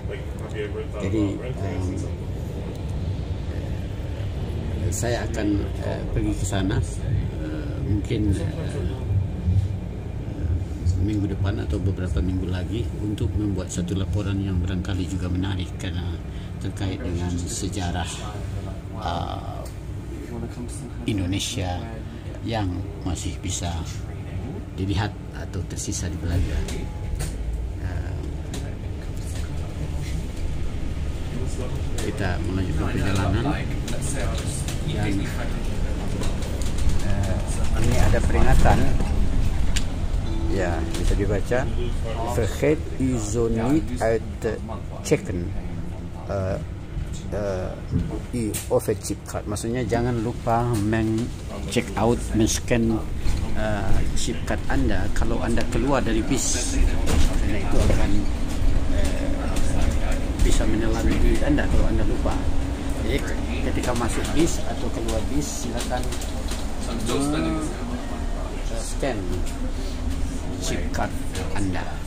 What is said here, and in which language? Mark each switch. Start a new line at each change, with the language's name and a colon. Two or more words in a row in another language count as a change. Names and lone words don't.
Indonesian: Jadi saya akan pergi ke sana mungkin minggu depan atau beberapa minggu lagi, untuk membuat satu laporan yang barangkali juga menarik karena terkait dengan sejarah Indonesia yang masih bisa dilihat atau tersisa di Belanda. Kita melanjutkan perjalanan, dan ini ada peringatan ya, bisa dibaca,
Dutch: vergeet u zo niet uit te checken uw overchipkaart.
Indonesian: Maksudnya jangan lupa men-
English: check out,
Indonesian: men-scan
English: chip card
Indonesian: Anda kalau Anda keluar dari bis, karena itu akan bisa menelan duit Anda kalau Anda lupa. Jadi ketika masuk bis atau keluar bis, silakan
English: scan chip card
Indonesian: Anda.